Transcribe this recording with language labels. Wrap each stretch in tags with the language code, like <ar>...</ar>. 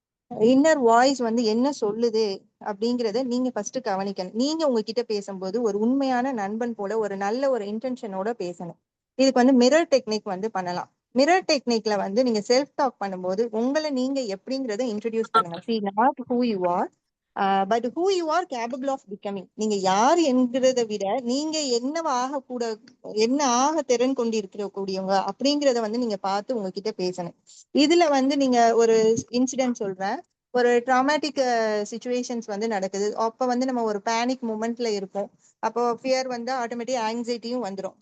<ta>Inner voice வந்து என்ன சொல்லுது அப்படிங்கறத நீங்க ஃபர்ஸ்ட் கவனிக்கணும். நீங்க உங்ககிட்ட பேசும்போது ஒரு உண்மையான நண்பன் போல ஒரு நல்ல ஒரு இன்டென்ஷனோட பேசணும். இதுக்கு வந்து மிரர் டெக்னிக் வந்து பண்ணலாம். மிரர் டெக்னிக்ல வந்து நீங்க செல்ஃப் டாக் பண்ணும்போது உங்களை நீங்க எப்படிங்கறத இன்ட்ரடியூஸ் பண்ணுங்க.</ta> <en>See, not who you are, but who you are capable of becoming.</en> <ta>நீங்க யார் என்கிறத விட நீங்க என்னவாக கூட என்ன ஆக திறன் கொண்டு இருக்கக்கூடியவங்க அப்படிங்கறத வந்து நீங்க பார்த்து உங்ககிட்ட பேசணும். இதுல வந்து நீங்க ஒரு இன்சிடென்ட் சொல்றேன். ஒரு ட்ராமாட்டிக் சுச்சுவேஷன்ஸ் வந்து நடக்குது. அப்ப வந்து நம்ம ஒரு பேனிக் மூமெண்ட்ல இருப்போம். அப்போ ஃபியர் வந்து ஆட்டோமேட்டிக் ஆங்ஸைட்டியும் வந்துடும்.</ta>